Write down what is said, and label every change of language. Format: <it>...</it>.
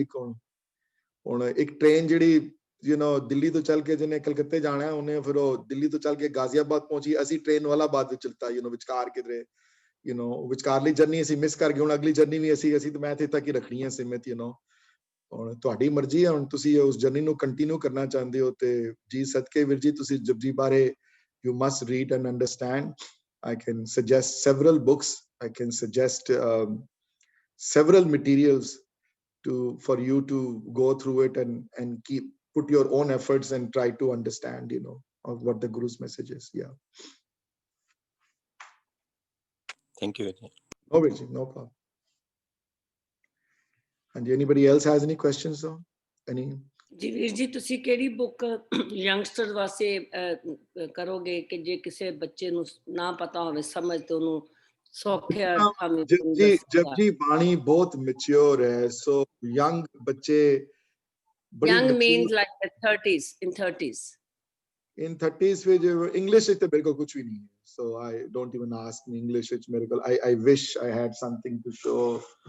<pa>ਇੱਕ ਹੁਣ ਇੱਕ ਟ੍ਰੇਨ ਜਿਹੜੀ ਦਿੱਲੀ ਤੋਂ ਚੱਲ ਕੇ ਜਿਹਨੇ ਕਲਕੱਤੇ ਜਾਣਾ, ਉਹਨੇ ਫਿਰ ਉਹ ਦਿੱਲੀ ਤੋਂ ਚੱਲ ਕੇ ਗਾਜ਼ੀਆਬਾਦ ਪਹੁੰਚੀ, ਅਸੀਂ ਟ੍ਰੇਨ ਵਾਲਾਬਾਦ ਵਿੱਚ ਚਲਤਾ ਵਿਚਕਾਰ ਕਿਧਰੇ ਵਿਚਕਾਰਲੀ ਜਰਨੀ ਅਸੀਂ ਮਿਸ ਕਰ ਗਏ। ਹੁਣ ਅਗਲੀ ਜਰਨੀ ਵੀ ਅਸੀਂ ਤਾਂ ਮੈਂ ਇੱਥੇ ਤੱਕ ਹੀ ਰੱਖਣੀ ਹੈ ਸੀਮਿਤ। ਹੁਣ ਤੁਹਾਡੀ ਮਰਜ਼ੀ ਹੈ, ਹੁਣ ਤੁਸੀਂ ਉਸ ਜਰਨੀ ਨੂੰ ਕੰਟੀਨਿਊ ਕਰਨਾ ਚਾਹੁੰਦੇ ਹੋ ਤੇ ਜੀ ਸਦਕੇ ਵੀਰ ਜੀ ਤੁਸੀਂ ਜਪਜੀ ਬਾਰੇ</pa> <en>you must read and understand. I can suggest several books. I can suggest several materials for you to go through it and put your own efforts and try to understand of what the Guru's message is. Yeah. Thank you very much. No Virji, no problem. And anybody else has any questions though? Any?</en> <pa>ਜੀ ਵੀਰ ਜੀ ਤੁਸੀਂ ਕਿਹੜੀ book youngster ਵਾਸਤੇ ਕਰੋਗੇ ਕਿ ਜੇ ਕਿਸੇ ਬੱਚੇ ਨੂੰ ਨਾ ਪਤਾ ਹੋਵੇ ਸਮਝ ਤੇ ਉਹਨੂੰ ਸੌਖੇ ਅਰਥਾਂ ਵਿੱਚ ਜਪਜੀ ਬਾਣੀ ਬਹੁਤ ਮੈਚੁਰ ਹੈ, ਸੋ ਯੰਗ ਬੱਚੇ</pa> <en>young means like the 30s, in 30s</en> <pa>ਵਿੱਚ ਇੰਗਲਿਸ਼ ਵਿੱਚ ਤੇ ਮੇਰੇ ਕੋਲ ਕੁਝ ਵੀ ਨਹੀਂ ਹੈ,</pa> <en>so I don't even ask me English</en> <pa>ਵਿੱਚ ਮੇਰੇ ਕੋਲ</pa> <en>I wish I had something to show.</en>